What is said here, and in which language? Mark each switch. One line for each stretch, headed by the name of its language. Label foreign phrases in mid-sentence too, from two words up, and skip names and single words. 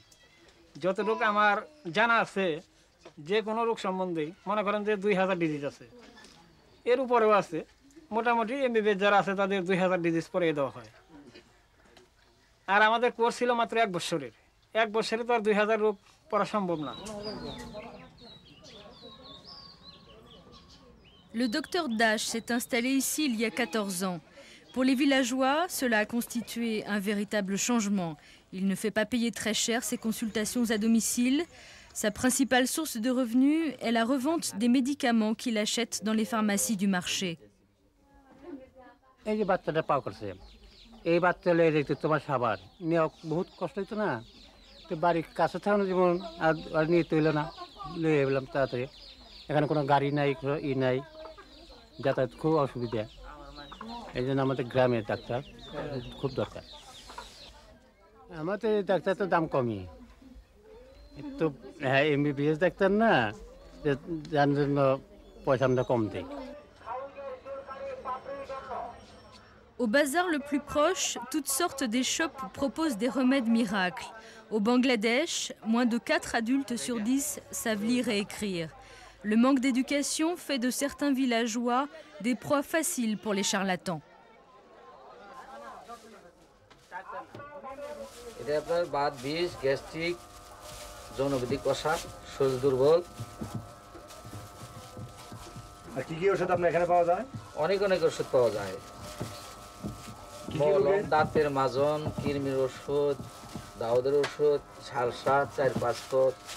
Bangla: যতটুকু আমার জানা আছে যে কোনো রোগ সম্বন্ধে, মনে করেন যে 2000 ডিজিজ আছে, এর উপরেও আছে, মোটামুটি এমবিবিএস যারা আছে তাদের 2000 ডিজিজ পরে দেওয়া হয়। আর আমাদের কোর্স ছিল মাত্র 1 বছরের, 1 বছরে তো আর 2000 রোগ পড়া সম্ভব না।
French: Le docteur Dash s'est installé ici il y a 14 ans. Pour les villageois, cela a constitué un véritable changement. Il ne fait pas payer très cher ses consultations à domicile. Sa principale source de revenus est la revente des médicaments qu'il achète dans les pharmacies du marché.
Bangla: এই যে বাচ্চাটা পাও করছে, এই বাচ্চা লয়ে যেতে তোমার সাবার নিয়ে বহুত কষ্ট হইতো না, তো বাড়ির কাছে থাকানো যেমন আর নিয়ে তৈল না, লয়ে এলাম তাড়াতাড়ি। এখানে কোনো গাড়ি নাই, নাই, যাতায়াত খুব অসুবিধা, এই জন্য আমাদের গ্রামের ডাক্তার খুব দরকার। আমাদের ডাক্তার তো দাম কমই, তো হ্যাঁ এমবিবিএস ডাক্তার না, যার জন্য পয়সা আমরা কম দেয়।
French: Au bazar le plus proche, toutes sortes d'échoppes proposent des remèdes miracles. Au Bangladesh, moins de 4 adultes sur 10 savent lire et écrire. Le manque d'éducation fait de certains villageois des proies faciles pour les charlatans.
Bangla: এটা আপনার বাত বিষ, গ্যাস্ট্রিক, যৌনবিধি কষা, শরীর দুর্বল। আর কি কি ওষুধ আপনার এখানে পাওয়া যায়? অনেক অনেক ওষুধ পাওয়া যায়। মলম, দাঁতের মাজন, কৃমির ওষুধ, দাউদের ওষুধ, সালসা, 4-5 পদ।